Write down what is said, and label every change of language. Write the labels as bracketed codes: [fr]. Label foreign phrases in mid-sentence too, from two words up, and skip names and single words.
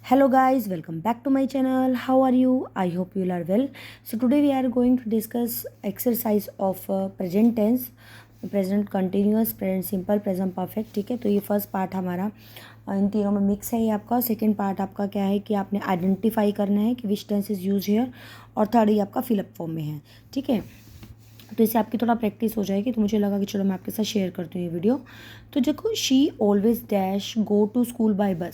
[en] Hello guys, welcome back to my channel. How are you? I hope you are well. So today we are going to discuss exercise of present tense, present continuous, present simple, present perfect. [hi] ठीक है, तो ये [en] first part [hi] हमारा इन तीनों में मिक्स है ये आपका. [en] second part [hi] आपका क्या है कि आपने आइडेंटिफाई करना है कि [en] which tense is use here, [hi] और थर्ड ये आपका [en] fillup form [hi] में है. ठीक है, तो इससे आपकी थोड़ा प्रैक्टिस हो जाएगी. तो मुझे लगा कि चलो मैं आपके साथ शेयर करती हूँ ये वीडियो. तो देखो, [en] she always dash go to school by bus.